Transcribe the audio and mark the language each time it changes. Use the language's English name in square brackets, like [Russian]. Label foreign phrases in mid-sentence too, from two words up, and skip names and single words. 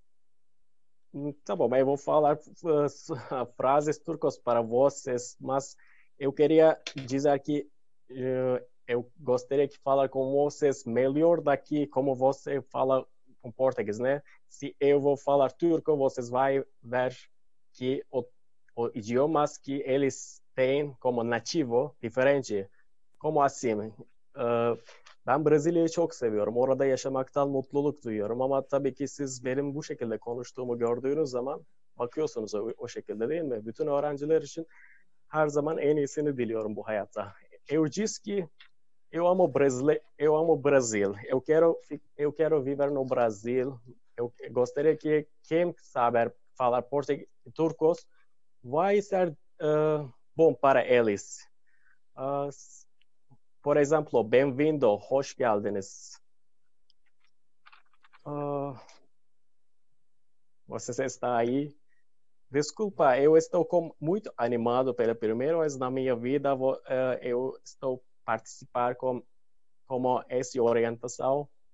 [Portuguese] Tá bom, mas eu vou falar frases turcas para vocês, mas eu queria dizer que eu gostaria de falar com vocês melhor daqui, como você fala com português, né? Se eu vou falar turco, vocês vão ver que os idiomas que eles têm como nativo diferente. Como assim? [Turkish] Ben Brezilya'yı çok seviyorum. Orada yaşamaktan mutluluk duyuyorum. Ama tabii ki siz benim bu şekilde konuştuğumu gördüğünüz zaman bakıyorsunuz o şekilde, değil mi? Bütün öğrenciler için her zaman en iyisini diliyorum bu hayatta. [Portuguese] Eu disse que eu amo Brasil. Eu quero viver no Brasil. Eu gostaria que quem sabe falar português e turcos vai ser bom para eles. Por exemplo, bem-vindo, [Turkish] hoş geldiniz. [Portuguese] Você está aí? Desculpa, eu estou muito animado pela primeira vez na minha vida. Eu estou participar como essa orientação.